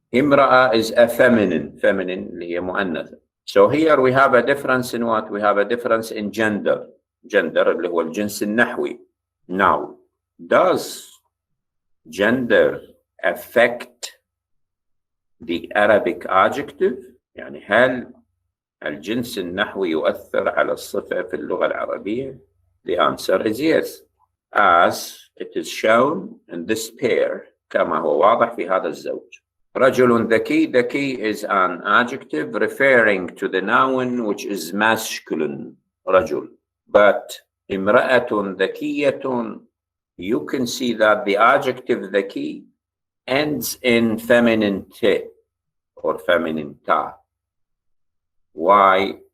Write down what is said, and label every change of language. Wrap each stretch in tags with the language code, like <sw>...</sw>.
<en>امرأة is a feminine, feminine</en> <ar>اللي هي مؤنثة.</ar> <en>So here we have a difference in what? We have a difference in gender.</en> <ar>Gender اللي هو الجنس النحوي.</ar> <en>Now, does gender affect the Arabic adjective?</en> <ar>يعني هل الجنس النحوي يؤثر على الصفة في اللغة العربية?</ar> <en>The answer is yes, as it is shown in this pair,</en> <ar>كما هو واضح في هذا الزوج.</ar> <en>رجل ذكي, ذكي is an adjective referring to the noun which is masculine, رجل. But امرأة ذكية, you can see that the adjective ذكي ends in feminine te or feminine ta. Why?</en>